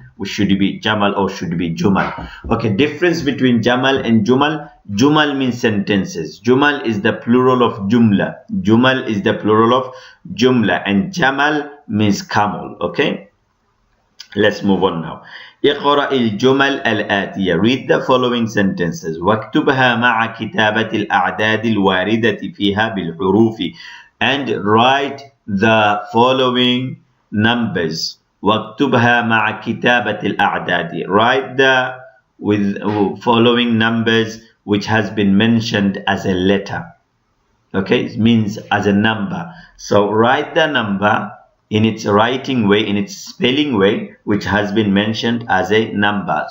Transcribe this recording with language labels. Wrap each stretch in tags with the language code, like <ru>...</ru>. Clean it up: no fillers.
<en>Should it be Jamal or should it be Jumal? Okay, difference between Jamal and Jumal. Jumal means sentences. Jumal is the plural of Jumla. Jumal is the plural of Jumla. And Jamal means camel. Okay, let's move on now.</en> <ar>اقرأ الجمل الآتية.</ar> <en>Read the following sentences.</en> <ar>واكتبها مع كتابة الأعداد الواردة فيها بالحروف.</ar> <en>And write the following numbers.</en> <ar>واكتبها مع كتابة الأعداد.</ar> <en>Write the with following numbers which has been mentioned as a letter. Okay, it means as a number. So write the number in its writing way, in its spelling way, which has been mentioned as a number.</en>